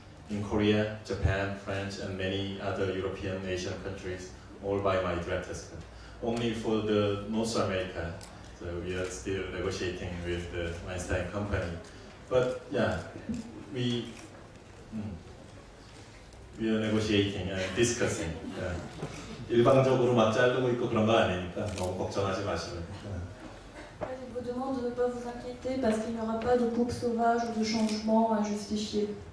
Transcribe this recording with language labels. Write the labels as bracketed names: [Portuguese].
[English] In Korea, Japan, French, and many other European Asian countries, all by my director's cut. Only for the North America, so we are still negotiating with the Weinstein Company. But yeah, we are negotiating and discussing. Yeah. [Korean] 일방적으로 막 자르고 있고 그런 거 아니니까 너무 걱정하지 마시고요. [French] Je vous demande de ne pas vous inquiéter parce qu'il n'y aura pas de coupe sauvage ou de changement à justifier.